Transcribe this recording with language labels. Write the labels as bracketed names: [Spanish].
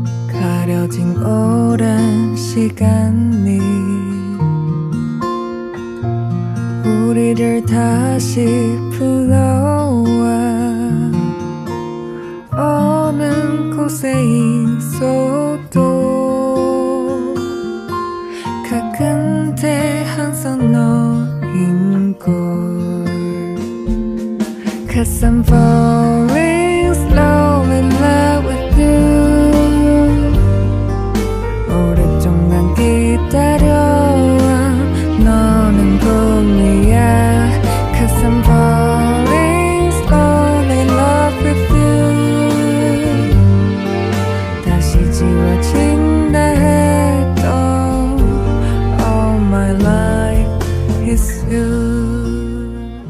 [Korean] 가려진 오랜 시간이 우리를 다시 불러와. 어느 곳에 있어도 가끔대 항상 너인걸. [English] Cause I'm falling slowly in love with you. [Korean] 오랫동안 기다려와 너는 꿈이야. [English] Cause I'm falling slowly in love with you. [Korean] 다시 지워진다 해도 [English] all my life is you.